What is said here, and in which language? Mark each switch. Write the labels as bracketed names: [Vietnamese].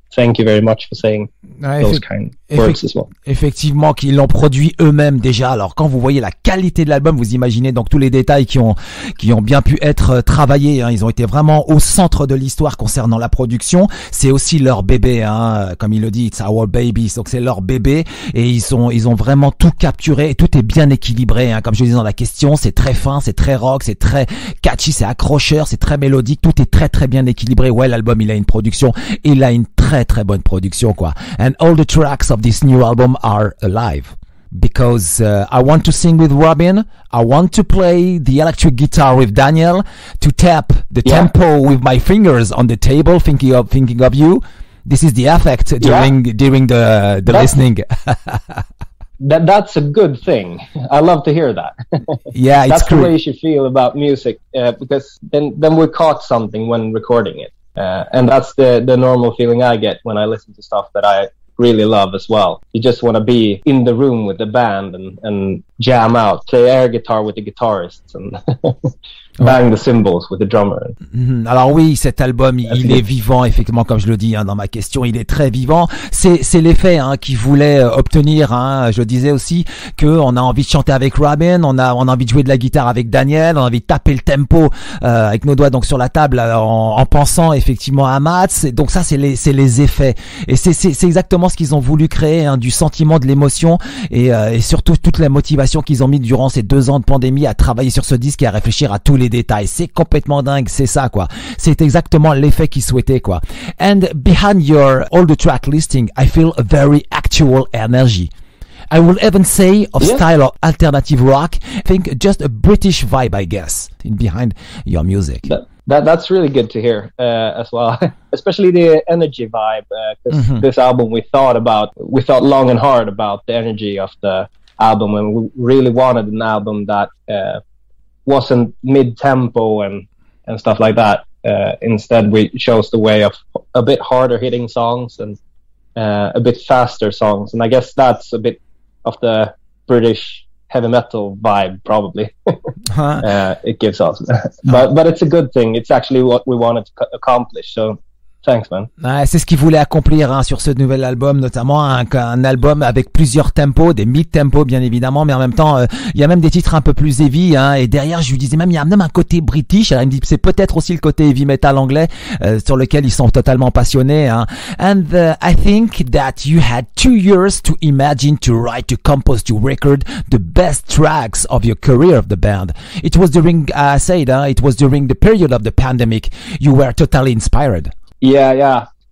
[English] Thank you very much for saying those kind of words as well. [French] Effectivement, qu'ils l'ont produit eux-mêmes déjà. Alors, quand vous voyez la qualité de l'album, vous imaginez donc tous les détails qui ont bien pu être travaillés. Hein. Ils ont été vraiment au centre de l'histoire concernant la production. C'est aussi leur bébé, hein. Comme il le dit, [English] it's our baby. [French] Donc c'est leur bébé, et ils ont vraiment tout capturé, et tout est bien équilibré. Hein. Comme je le disais dans la question, c'est très fin, c'est très rock, c'est très catchy, c'est accrocheur, c'est très mélodique. Tout est très très bien équilibré. Ouais, l'album il a une production, il a une très bonne production quoi. [English] And all the tracks of this new album are alive, because I want to sing with Robin, I want to play the electric guitar with Daniel, to tap the tempo with my fingers on the table, thinking of you. This is the effect during the listening. That's a good thing. I love to hear that. Yeah, that's the way you should feel about music, because then we caught something when recording it. And that's the normal feeling I get when I listen to stuff that I really love as well. You just want to be in the room with the band and jam out, play air guitar with the guitarists, and bang the cymbals with the drummer. [French] Alors oui, cet album, il est vivant, effectivement, comme je le dis hein, dans ma question, il est très vivant. C'est l'effet hein, qu'il voulait obtenir. Hein. Je disais aussi que on a envie de chanter avec Robin, on a envie de jouer de la guitare avec Daniel, on a envie de taper le tempo avec nos doigts donc sur la table en pensant effectivement à Mats. Et donc ça, c'est les effets. Et c'est exactement ce qu'ils ont voulu créer, hein, du sentiment, de l'émotion, et surtout toute la motivation qu'ils ont mis durant ces 2 ans de pandémie à travailler sur ce disque et à réfléchir à tous les détails. C'est complètement dingue, c'est ça quoi. C'est exactement l'effet qu'ils souhaitaient quoi. [English] And behind all the track listing, I feel a very actual energy. I will even say of style of alternative rock. I think just a British vibe, I guess, behind your music. That's really good to hear as well, especially the energy vibe. Because this album we thought long and hard about the energy of the album, and we really wanted an album that wasn't mid-tempo and and stuff like that. Instead, we chose the way of a bit harder hitting songs and a bit faster songs. And I guess that's a bit of the British heavy metal vibe, probably. It gives us. But it's a good thing. It's actually what we wanted to accomplish. So thanks, man. [French] Ouais, c'est ce qu'il voulait accomplir hein, sur ce nouvel album, notamment un album avec plusieurs tempos, des mid-tempos bien évidemment, mais en même temps, il y a même des titres un peu plus heavy. Hein, et derrière, je lui disais même, il y a même un côté british. Alors il me dit, c'est peut-être aussi le côté heavy metal anglais sur lequel ils sont totalement passionnés. Hein. [English] And I think that you had 2 years to imagine, to write, to compose, to record the best tracks of your career of the band. It was during, it was during the period of the pandemic. You were totally inspired. Yeah.